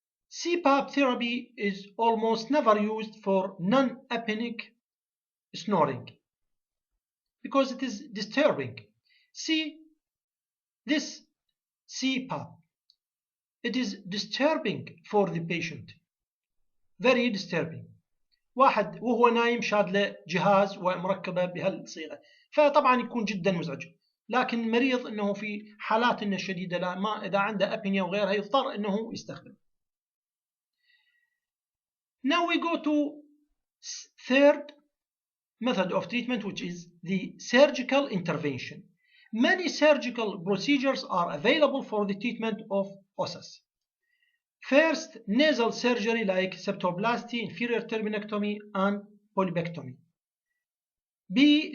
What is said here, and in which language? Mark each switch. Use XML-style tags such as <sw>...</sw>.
<en>CPAP therapy is almost never used for non-apneic snoring because it is disturbing. See this CPAP. It is disturbing for the patient. Very disturbing.</en> <ar>واحد وهو نايم شاد له جهاز ومركبه بهالصيغه، فطبعا يكون جدا مزعج. لكن المريض انه في حالات انه شديده لا ما اذا عنده ابنيا وغيرها يضطر انه يستخدم.</ar> <en>Now we go to third method of treatment, which is the surgical intervention. Many surgical procedures are available for the treatment of OSAS. First, nasal surgery like septoplasty, inferior terminectomy, and polybectomy. B.</en>